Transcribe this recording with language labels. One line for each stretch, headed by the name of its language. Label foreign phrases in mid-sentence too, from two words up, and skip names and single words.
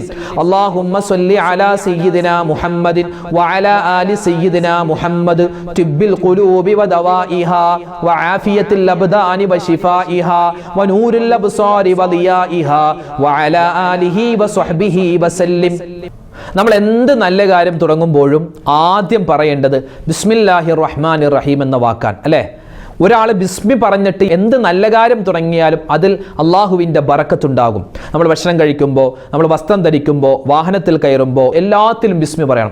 Arabic: اللهم صل على سيدنا محمد وعلى آل سيدنا محمد طب القلوب ودوائها وعافية الأبدان وشفائها ونور الأبصار وضيائها وعلى آله وصحبه وسلم.
Malayalam: നമ്മൾ എന്ത് നല്ല കാര്യം തുടങ്ങുമ്പോഴും ആദ്യം പറയേണ്ടത്
Arabic: بسم الله الرحمن الرحيم
Malayalam: എന്ന വാക്കാണ് അല്ലേ? ഒരാൾ ബിസ്മി പറഞ്ഞിട്ട് എന്ത് നല്ല കാര്യം തുടങ്ങിയാലും അതിൽ അള്ളാഹുവിൻ്റെ ബറക്കത്തുണ്ടാകും. നമ്മൾ ഭക്ഷണം കഴിക്കുമ്പോൾ, നമ്മൾ വസ്ത്രം ധരിക്കുമ്പോൾ, വാഹനത്തിൽ കയറുമ്പോൾ എല്ലാത്തിലും ബിസ്മി പറയണം.